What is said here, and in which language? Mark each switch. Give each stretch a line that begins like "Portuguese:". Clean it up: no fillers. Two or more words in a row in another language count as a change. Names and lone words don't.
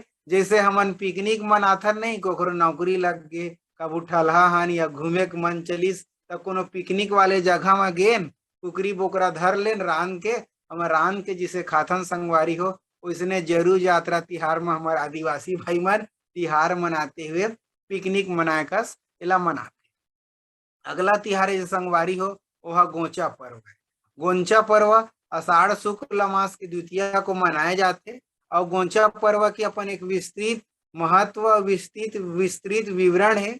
Chhattisgarhi: जैसे हमन पिकनिक मनाथन नहीं कोकरो नौकरी लग गे कबू ठलहान या घूमे के मन चलिस तब कोनो पिकनिक वाले जगह में गेन कुकरी बोकरा धर लेन रांध के हम रांध के जिसे खाथन संगवारी हो उसने जरूर यात्रा तिहार में हमारे आदिवासी भाई मन तिहार मनाते हुए पिकनिक मनाए कस इला मनाते। अगला तिहार जो संगवारी हो वह गोंचा पर्व है। गोंचा पर्व आषाढ़ शुक्ल मास की द्वितीया को मनाए जाते और गोंचा पर्व की अपन एक विस्तृत महत्व, विस्तृत विस्तृत विवरण है।